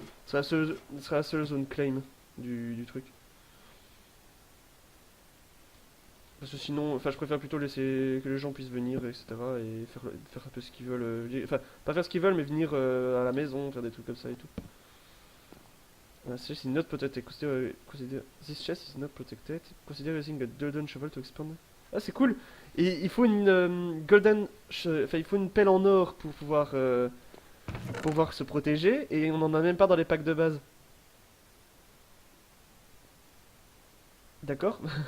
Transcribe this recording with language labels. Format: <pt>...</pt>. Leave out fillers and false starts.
<fr>Ce sera la seule zone claim du truc. Parce que sinon, enfin, je préfère plutôt laisser que les gens puissent venir, etc. Et faire un peu ce qu'ils veulent. Enfin, pas faire ce qu'ils veulent, mais venir à la maison, faire des trucs comme ça et tout.</fr> <en>This chest is not protected. This chest is not protected. Consider using a golden shovel to expand.</en> <fr>Ah, c'est cool! Et il faut une enfin, il faut une pelle en or pour pouvoir se protéger. Et on en a même pas dans les packs de base. D'accord?</fr>